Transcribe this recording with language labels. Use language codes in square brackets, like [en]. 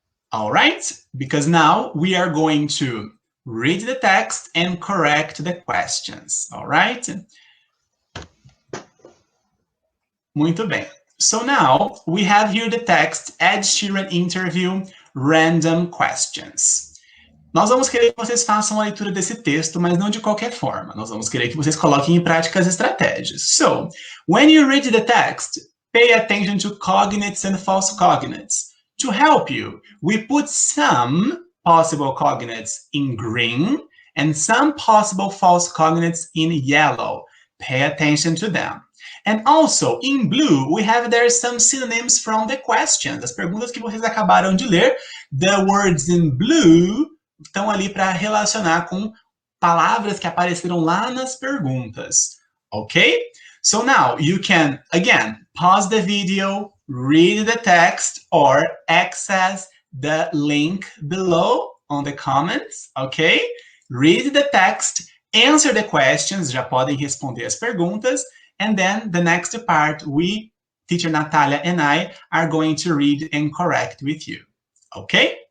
[en] All right, because now we are going to read the text and correct the questions, all right? [pt] Muito bem. [en] So now we have here the text, Ed Sheeran interview, random questions. [pt] Nós vamos querer que vocês façam a leitura desse texto, mas não de qualquer forma. Nós vamos querer que vocês coloquem em prática as estratégias. [en] So, when you read the text, pay attention to cognates and false cognates. To help you, we put some possible cognates in green and some possible false cognates in yellow. Pay attention to them. And also, in blue, we have there some synonyms from the questions. [pt] As perguntas que vocês acabaram de ler, [en] the words in blue [pt] estão ali para relacionar com palavras que apareceram lá nas perguntas. [en] Okay? So now you can, again, pause the video, read the text, or access the link below on the comments, okay? Read the text, answer the questions, [pt] já podem responder as perguntas, [en] and then the next part, we, teacher Natalia and I, are going to read and correct with you, okay?